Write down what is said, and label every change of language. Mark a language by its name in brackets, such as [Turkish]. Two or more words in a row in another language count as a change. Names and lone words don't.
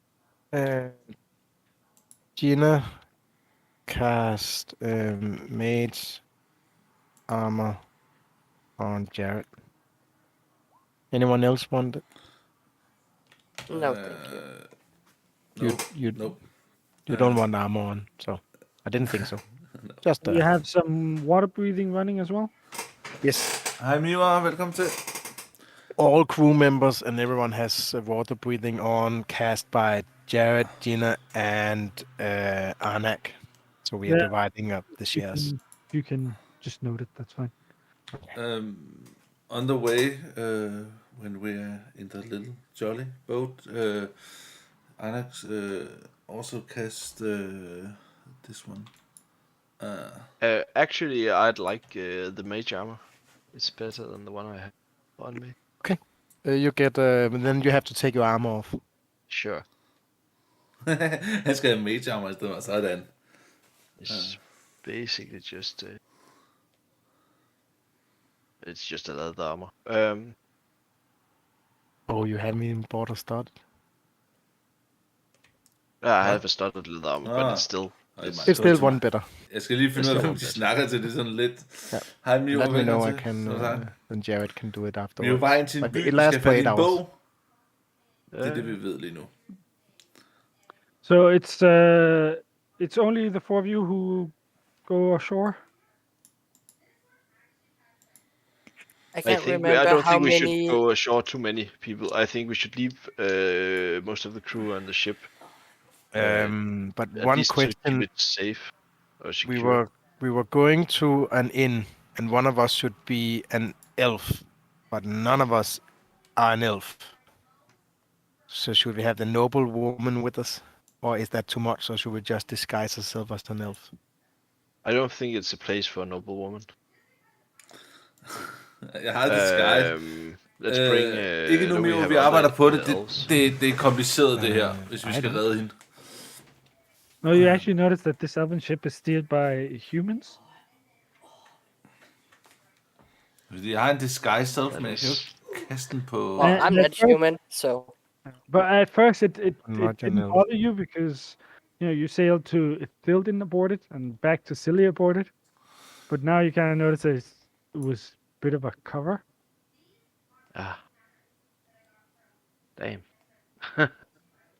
[English] Gina cast mage armor on Jared. Anyone else want it? No, thank you. Nope. You don't want armor on, so I didn't think so. Just You have some water breathing running as well? yes. [Danish] Hej Miwa, velkommen til. [English] All crew members and everyone has water breathing on, cast by Jared, Gina, and Arnak. So we are Yeah. dividing up the You shares. you can just note it, that's fine. On the way, when we're in the little jolly boat, Anax also cast this one. Actually, I'd like the mage armor. It's better than the one I have on me. You get, then you have to take your armor off. Sure. [Danish] Han skal have [English] mage armor [Danish] i stedet for sådan. [English] It's basically just it's just a leather armor. Oh, you had me in border start. I have a studded leather armor, but it's still It's still one better. [Danish] Jeg skal lige finde ud af, hvem de snakker til. Det er sådan lidt. Ja. Hej Miwa, [English] Let me know I [Danish] velkommen [English] can, [Danish] til. [English] then Jared can do it [Danish] Vi er jo [English] afterwards. [Danish] bare ind til en [English] But [Danish] by, [English] it [Danish] vi [English] lasts [Danish] skal [English] for [Danish] have [English] 8 [Danish] en [English] hours. [Danish] bog. Det er det, vi ved lige nu. [English] So it's only the four of you who go ashore? I can't I remember don't how think we many. should go ashore too many people. I think we should leave most of the crew on the ship. But At one least to keep question: it safe or secure. we were going to an inn, and one of us should be an elf, but none of us are an elf. So should we have the noble woman with us, or is that too much? Or should we just disguise ourselves as an elf? I don't think it's a place for a noble woman. [Danish] Jeg har disguise. [English] Let's bring. [Danish] Ikke nu, [English] do we [Danish] Miwa, [English] have [Danish] vi [English] other [Danish] arbejder på det. [English] elves? [Danish] Det er kompliceret, det her, hvis vi [English] I [Danish] skal [English] don't. [Danish] redde hende. [English] No, you actually notice that this elven ship is steered by humans. [Danish] Fordi jeg har en [English] disguise self, [Danish] men jeg kan jo ikke kaste den på... [English] Well, I'm And not at first- human, so But at first, it Not an didn't elf. bother you because you sailed to Ithilden aboard it and back to Cillia aboard it. But now you kind of notice that it was a bit of a cover. Ah. Damn.